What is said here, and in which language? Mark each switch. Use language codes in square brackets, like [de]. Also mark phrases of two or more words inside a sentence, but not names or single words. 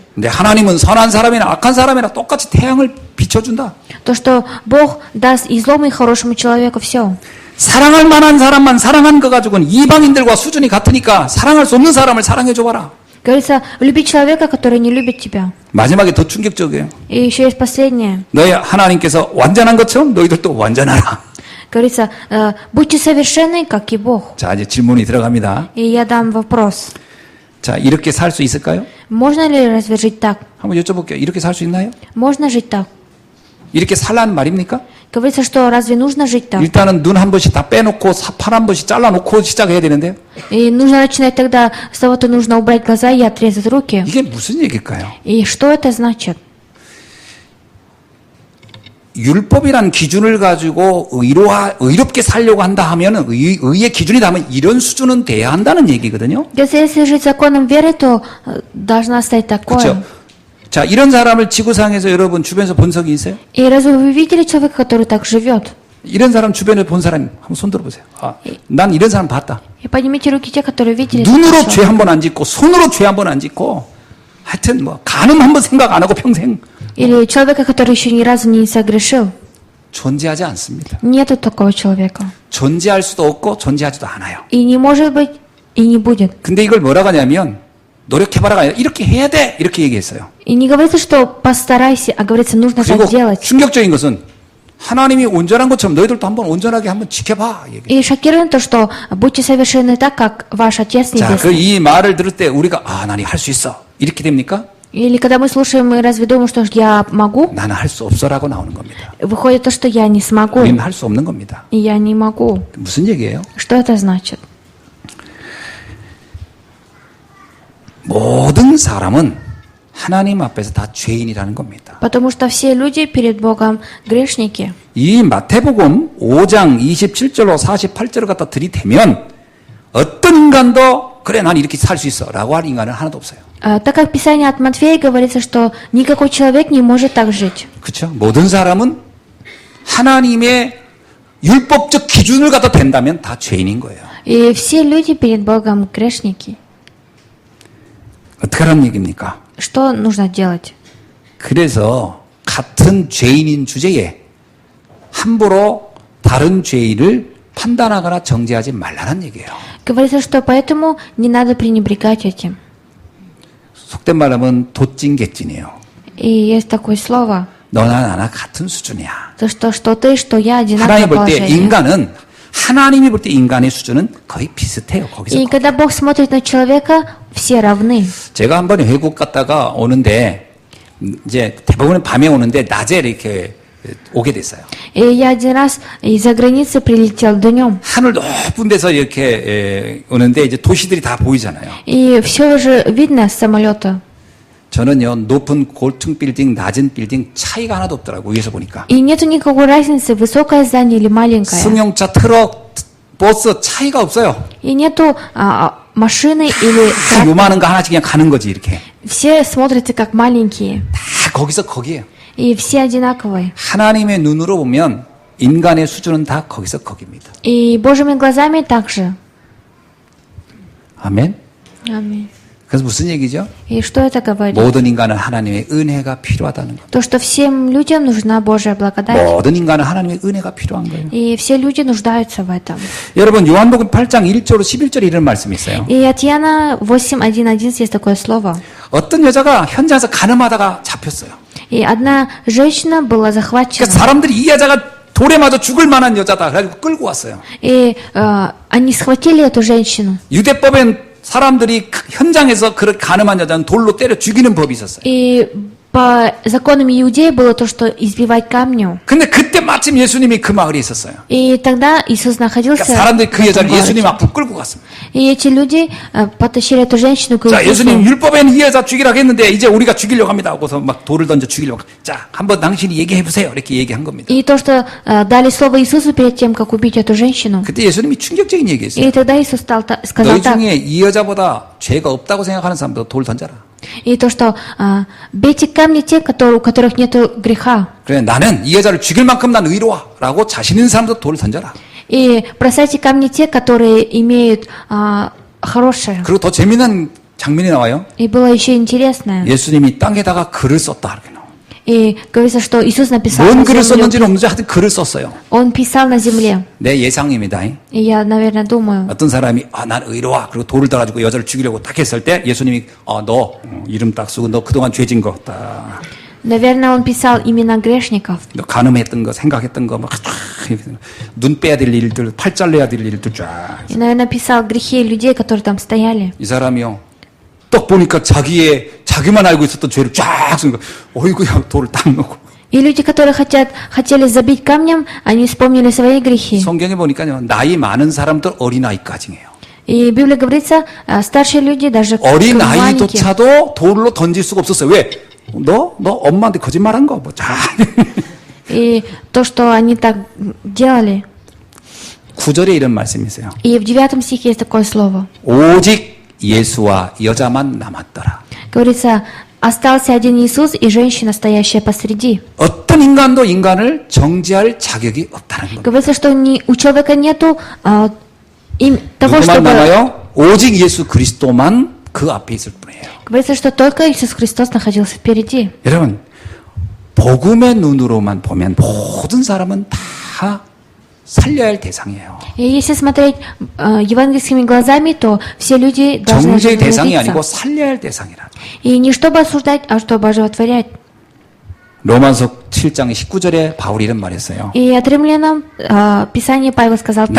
[ko] 근데 하나님은 선한 사람이나 악한 사람이나 똑같이 태양을 비춰준다. [ru] То, что Бог даст и злому, и хорошему человеку все. [ko] 사랑할 만한 사람만 사랑한 거 가지고는 이방인들과 수준이 같으니까 사랑할 수 없는 사람을 사랑해줘봐라. [ru] Говорится, люби человека, который не любит тебя. [ko] 마지막에 더 충격적이에요. [ru] И еще есть последнее. [ko] 너희 하나님께서 완전한 것처럼 너희들도 완전하라. [ru] Говорится, будьте совершенны, как и Бог. [ko] 자, 이제 질문이 들어갑니다. [ru] И я дам вопрос. [ko] 자, 이렇게 살 수 있을까요? [ru] Можно ли разве жить так? [ko] 한번 여쭤볼게요. 이렇게 살 수 있나요? [ru] Можно жить так? [ko] 이렇게 살라는 말입니까? [ru] Говорится, что разве нужно жить так? [ko] 일단은 눈 한 번씩 다 빼놓고 팔 한 번씩 잘라놓고 시작해야 되는데요. [ru] И нужно начинать тогда с того, что нужно убрать глаза и отрезать руки. [ko] 이게 무슨 얘기일까요? [ru] И что это значит? [ko] 율법이란 기준을 가지고 의롭게 살려고 한다 하면 의의 기준이 다면 이런 수준은 돼야 한다는 얘기거든요. [ru] Если жить законом веры, то должна стать такое. [ko] 그렇죠? 자, 이런 사람을 지구상에서 여러분 주변에서 본 적이 있어요? [ru] И разве вы видели человека, который так живет? [ko] 이런 사람 주변에 본 사람 한번 손 들어보세요. 아, 난 이런 사람 봤다. [ru] И поднимите руки те, которые видели. [ko] 눈으로 [ru] такого [ko] 죄 한 번 안 짓고 손으로 죄 한 번 안 짓고 하여튼 뭐 간음 한 번 생각 안 하고 평생 [ru] Или человека, который еще ни разу не согрешил. [ko] 존재하지 않습니다. [ru] Нету такого человека. [ko] 존재할 수도 없고 존재하지도 않아요. [ru] И не может быть, и не будет. [ko] 근데 이걸 뭐라고 하냐면 노력해봐라가 아니라 이렇게 해야 돼 이렇게 얘기했어요. [ru] И не говорится, что постарайся, а говорится, нужно [ko] 그리고 [ru] так делать. [ko] 충격적인 것은 하나님이 온전한 것처럼 너희들도 한번 온전하게 한번 지켜봐. 얘기. [ru] И шокирует то, что будьте совершенны так, как ваш Отец [ko] 자, [ru] Небесный. [ko] 이 말을 들을 때 우리가 나는 할 수 있어 이렇게 됩니까? [ru] Или когда мы слушаем, мы разве думаем, что я могу? [ko] 나는 할 수 없어라고 나오는 겁니다. [ru] Выходит то, что я не смогу. [ko] 우리는 할 수 없는 겁니다. [ru] И я не могу. [ko] 무슨 얘기예요? [ru] Что это значит? [ko] 모든 사람은 하나님 앞에서 다 죄인이라는 겁니다. [ru] Потому что все люди перед Богом грешники. [ko] 이 마태복음 5장 27절로 48절을 갖다 들이대면 어떤 인간도 그래 난 이렇게 살 수 있어 라고 할 인간은 하나도 없어요. [ru] Так как в Писании от Матфея говорится, что никакой человек не может так жить. [ko] 그렇죠? 모든 사람은 하나님의 율법적 기준을 갖다 댄다면 다 죄인인 거예요. [ru] И все люди перед Богом грешники. [ko] 어떻게 하라는 얘기입니까? [ru] Что нужно делать? [ko] 그래서 같은 죄인인 주제에 함부로 다른 죄인을 판단하거나 정죄하지 말라는 얘기예요. [ru] Говорится, что поэтому не надо пренебрегать этим. [ko] 속된 말하면 도찐개찐이에요. [ru] И есть такое слово, [ko] 너나 나나 같은 수준이야. [ru] то что ты, что я [ko] 하나님 [ru] одинаковое [ko] 볼 때 [ru] положение. [ko] 인간은 하나님이 볼 때 인간의 수준은 거의 비슷해요. 거기서. [ru] И когда Бог смотрит на человека, все равны. [ko] 제가 한번 외국 갔다가 오는데 이제 대부분은 밤에 오는데 낮에 이렇게 오게 됐어요. [ru] И я один раз из-за границы прилетел днем. [ko] 하늘 높은 데서 이렇게 오는데 이제 도시들이 다 보이잖아요. [ru] И все уже видно с самолета. [ko] 저는요 높은 고층 빌딩, 낮은 빌딩 차이가 하나도 없더라고 위에서 보니까. [ru] И нету никакой разницы, высокое здание или маленькое. [ko] 승용차, 트럭, 버스 차이가 없어요. [ru] И нету машины или [ko] 다 요만한 거 하나씩 그냥 가는 거지 이렇게. [ru] все смотрятся как маленькие. [ko] 다 거기서 거기에요. [ru] И все одинаковые. [ko] 하나님의 눈으로 보면 인간의 수준은 다 거기서 거기입니다. [ru] И Божьими глазами также. [ko] 아멘. [ru] Аминь. [ko] 그래서 무슨 얘기죠? [ru] И что это говорит? [ko] 모든 인간은 하나님의 은혜가 필요하다는 것. [ru] То, что всем людям нужна Божья благодать. [ko] 모든 인간은 하나님의 은혜가 필요한 거예요. [ru] И все люди нуждаются в этом. [ko] 여러분 요한복음 8장 1절로 11절에 이런 말씀이 있어요. [ru] И от Иоанна 8:1-11 есть такое слово. [ko] 어떤 여자가 현장에서 가늠하다가 잡혔어요. [ru] И одна женщина была захвачена. [ko] 그러니까 사람들이 이 여자가 돌에 맞아 죽을 만한 여자다. 그래가지고 끌고 왔어요. [ru] И они схватили эту женщину. [ko] 유대법엔 사람들이 현장에서 그렇게 가늠한 여자는 돌로 때려 죽이는 법이 있었어요. [ru] И по законам иудеи было то, что избивать камнем. [ko] 근데 그때 마침 예수님이 그 마을에 있었어요. [ru] И тогда Иисус находился [ko] 그러니까 사람들이 그 [ru] в этом [ko] 여자를 예수님 [ru] городе. [ko] 앞으로 끌고 갔습니다. [ru] И эти люди потащили эту женщину к [ko] 자, 예수님 [ru] Иисусу. [ko] 율법에는 이 여자 죽이라고 했는데 이제 우리가 죽이려고 합니다. 하고서 막 돌을 던져 죽이려고. 자, 한번 당신이 얘기해 보세요. 이렇게 얘기한 겁니다. [ru] И то, что дали слово Иисусу перед тем, как убить эту женщину. [ko] 그때 예수님이 충격적인 얘기했어요. [ru] И тогда Иисус сказал [ko] 너희 [ru] так. [ko] 중에 이 여자보다 죄가 없다고 생각하는 사람들 돌 던져라. [ru] И то, что бейте камни те, у которых нет греха. [ko] 그래, 나는 이 여자를 죽일 만큼 난 의로와라고 자신 있는 사람도 돌을 던져라. [ru] И бросайте камни те, которые имеют хорошее. [ko] 그리고 더 재미난 장면이 나와요. [ru] И было еще интересное. [ko] 예수님이 땅에다가 글을 썼다. 이렇게 나와요. [ru] И говорится, что Иисус написал [ko] 뭔 [ru] на [ko] 글을 [ru] землю. [ko] 썼는지는 없는지 하여튼 글을 썼어요. [ru] Он писал на земле. [ko] 내 예상입니다. [ru] И я, наверное, думаю, [ko] 어떤 사람이 난 의로와 그리고 돌을 떠가지고 여자를 죽이려고 딱 했을 때 예수님이 너 이름 딱 쓰고 너 그동안 죄진 거 딱. [ru] наверное, он писал имена грешников. [ko] 너 간음했던 거 생각했던 거 막 눈 빼야 될 일들 팔 잘라야 될 일들 쫙. [ru] И, наверное, писал грехи людей, которые там стояли. [ko] 이 사람이요. 딱 보니까 자기만 알고 있었던 죄를 쫙 쓰니까 어이구야 돌을 딱 넣고. [ru] И люди, которые хотели забить камнем, они вспомнили свои грехи. [ko] 성경에 보니까요. 나이 많은 사람들 어린아이까지예요. [ru] И в Библии говорится, старшие люди, даже маленькие. [ko] 어린아이조차도 돌로 던질 수가 없었어요. 왜? 너 엄마한테 거짓말한 거 뭐 자. [ru] И то, что они так делали. [ko] 9절에 이런 말씀이 있어요. [ru] И в 9 стихе есть такое слово. [ko] 오직 예수와 여자만 남았더라. [ru] Говорится, остался один Иисус и женщина, стоящая посреди. [ko] 어떤 인간도 인간을 정죄할 자격이 없다는 겁니다. [ru] Говорится, что у человека нету того, [ko] 누구만 [ru] чтобы... [ko] 남아요? 오직 예수 그리스도만 그 앞에 있을 뿐이에요. [ru] Говорится, что только Иисус Христос находился впереди. [ko] 여러분, 복음의 눈으로만 보면 모든 사람은 다 살려야 할 대상이에요. [ru] И если смотреть евангельскими глазами, то все люди должны [ko] 정죄의 대상이 아니고 [ru] остановиться. [ko] 살려야 할 대상이라. [ru] И не чтобы осуждать, а чтобы оживотворять. [ko] 로마서 7장 19절에 바울이 이런 말했어요. [ru] И от римлянам Писание Павел сказал так.